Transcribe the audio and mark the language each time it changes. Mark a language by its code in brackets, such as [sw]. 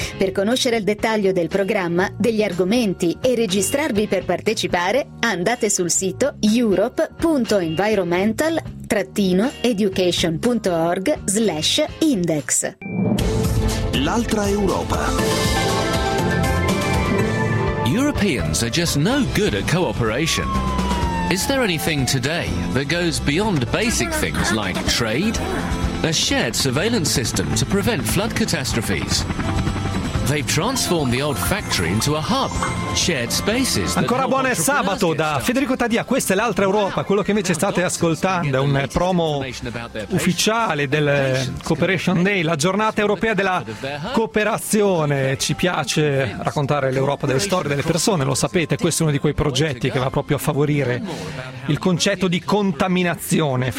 [it] Per conoscere il dettaglio del programma, degli argomenti e registrarvi per partecipare, andate sul sito europe.environmental-education.org/index. L'altra Europa. [en] Europeans are just no good at cooperation. Is there anything today that goes beyond basic things like trade? A shared surveillance system to prevent flood catastrophes. They've transformed the old factory into a hub, shared spaces. [it] Ancora buon sabato da Federico Taddia, questa è l'altra Europa. Quello che invece state ascoltando è un promo ufficiale del Cooperation Day, la giornata europea della cooperazione. Ci piace raccontare l'Europa delle storie, delle persone, lo sapete, questo è uno di quei progetti che va proprio a favorire il concetto di contaminazione.